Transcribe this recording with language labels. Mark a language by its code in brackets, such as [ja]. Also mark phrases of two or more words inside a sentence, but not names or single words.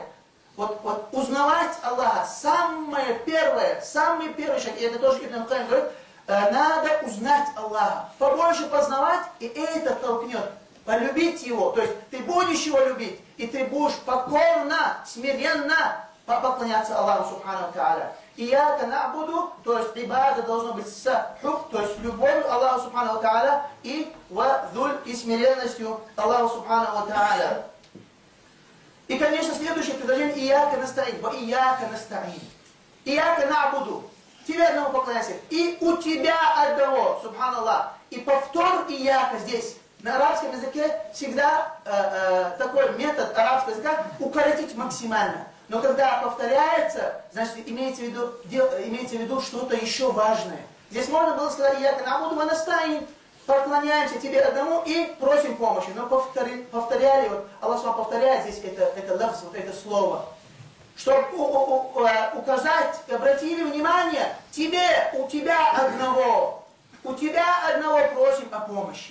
[ru] Вот узнавать Аллаха, самый первый шаг, и это тоже Ибн Кайим говорит, надо узнать Аллаха, побольше познавать, и это толкнет, полюбить Его, то есть ты будешь Его любить, и ты будешь покорно, смиренно поклоняться Аллаху [ar] سبحانه وتعالى. إياك نعبد, [ru] то есть ибада должно быть с хуб, то есть любовью Аллаху [ar] سبحانه وتعالى, [ru] и вадуль, и смиренностью Аллаху [ar] سبحانه وتعالى. [ru] И, конечно, следующее предложение [ar] «إياك نستعين», «وإياك نستعين». «إياك نعبد», [ru] тебе одному поклоняйся, и у тебя одного, субханаллах. И повтор «Ияка» здесь, на арабском языке, всегда такой метод арабского языка укоротить максимально. Но когда повторяется, значит, имеется в виду что-то еще важное. Здесь можно было сказать [ar] «إياك نعبد ونستعين». [ru] Поклоняемся тебе одному и просим помощи. Но повторяли, вот Аллах повторяет здесь это лафз, вот это слово. Чтобы указать, обратили внимание, у тебя одного просим о помощи.